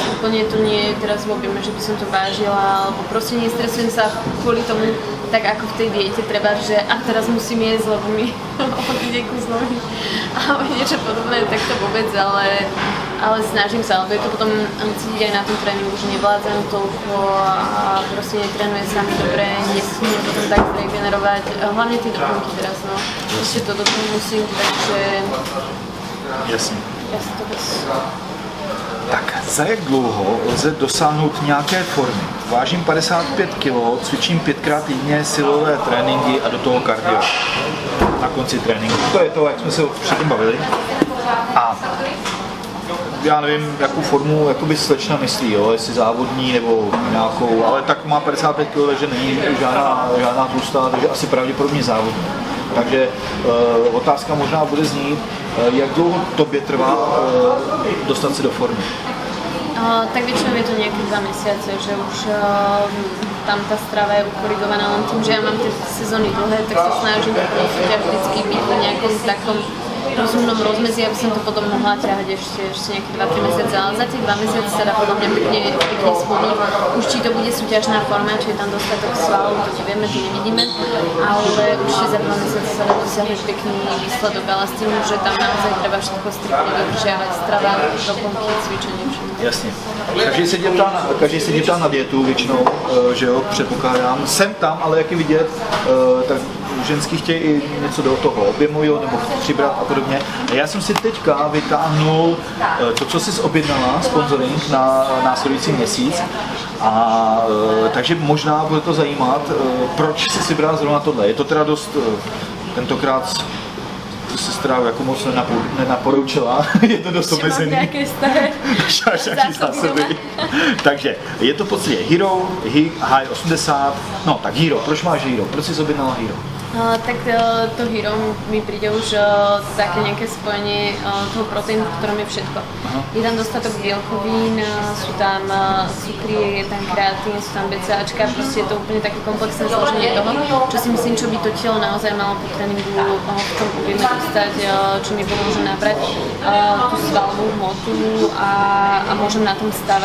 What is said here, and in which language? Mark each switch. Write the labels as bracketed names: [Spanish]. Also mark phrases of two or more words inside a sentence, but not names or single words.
[Slovak] Úplne to nie je teraz v objeme, že by som to vážila, alebo proste nestresujem sa kvôli tomu, tak ako v tej diete treba, že a teraz musím jesť, lebo mi odíde kus nohy alebo niečo podobné, tak to vôbec, ale snažím sa, lebo je to potom cítiť aj na tom tréningu, že nevládzam toľko a proste netrénuje sa mi dobre, nesmiem potom tak regenerovať, hlavne tie doplnky teraz, no. Ešte to do toho musím, takže [Czech] Jasně. [Slovak] ja si to bez... [Czech] Tak, za jak dlouho lze dosáhnout nějaké formy? Vážím 55 kg, cvičím 5krát týdně silové tréninky a do toho kardio na konci tréninku. To je to, jak jsme se předtím bavili. A já nevím, jakou formu jakoby slečna myslí, jo? Jestli závodní nebo nějakou, ale tak má 55 kg, takže není žádná tlustá, takže asi pravděpodobně závodní. Takže otázka možná bude znít, jak dlouho tobě trvá dostat se do formy? [Slovak] Tak väčšinou je to nejaké 2 mesiace, že už tam tá strava je ukorigovaná len tým, že ja mám tie sezóny dlhé, tak sa snažím súťaž vždycky byť v nejakom takom rozumnom rozmedzi, aby som to potom mohla ťahať ešte nejaké 2-3 mesiace, ale za tie 2 mesiace sa dá podľa mňa pekne schudnúť. Už či to bude súťažná forma, či je tam dostatok svalov, to nevieme, to nevidíme, ale určite za 2 mesiace sa dá dosiahnuť pekný výsledok, ale s tým, že tam naozaj treba všetko striktne dodržiavať, strava, doplnky, cvičenie, všetko. [Czech] Jasně. Každý se dívá na dietu většinou, že jo, předpokládám. Jsem tam, ale jak je vidět, tak ženský chtějí i něco do toho objemují nebo přibrat a podobně. A já jsem si teďka vytáhnul to, co jsi objednala, sponsoring na následující měsíc. A takže možná bude to zajímat, proč jsi si brala zrovna tohle. Je to teda dost tentokrát sestra jako moc nenaporučila, je to dost omezený. Nějaké staré Nějaký zásoby. Takže je to v podstatě Hero, High 80, no tak Hero, proč máš Hero? Proč jsi objednala Hero? [Slovak] Tak to Hero mi príde už také nejaké spojenie toho proteínu, v ktorom je všetko. Je tam dostatok bielkovín, sú tam cukry, je tam kreatín, sú tam BCAčka, proste je to úplne také komplexné zloženie toho, čo si myslím, čo by to telo naozaj malo po tréningu v tom objeme dostať, čo mi pomôže nabrať tú svalovú hmotu a môžem na tom stavať.